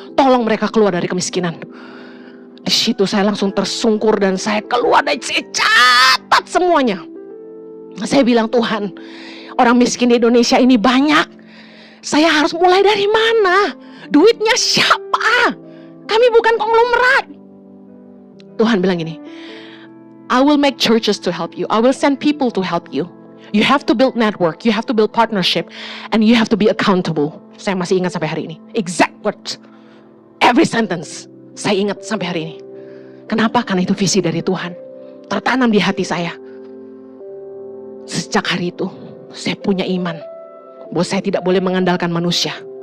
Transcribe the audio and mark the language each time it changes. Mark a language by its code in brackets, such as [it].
[id] Tolong mereka keluar dari kemiskinan. Di situ saya langsung tersungkur dan saya keluar dan saya catat semuanya. Saya bilang, Tuhan, orang miskin di Indonesia ini banyak. Saya harus mulai dari mana? Duitnya siapa? Kami bukan konglomerat. Tuhan bilang gini, [en] I will make churches to help you. I will send people to help you. You have to build network, you have to build partnership, and you have to be accountable. [id] Saya masih ingat sampai hari ini. [en] Exact words. Every sentence. [id] Saya ingat sampai hari ini. Kenapa? Karena itu visi dari Tuhan. Tertanam di hati saya. Sejak hari itu, saya punya iman bahwa saya tidak boleh mengandalkan manusia.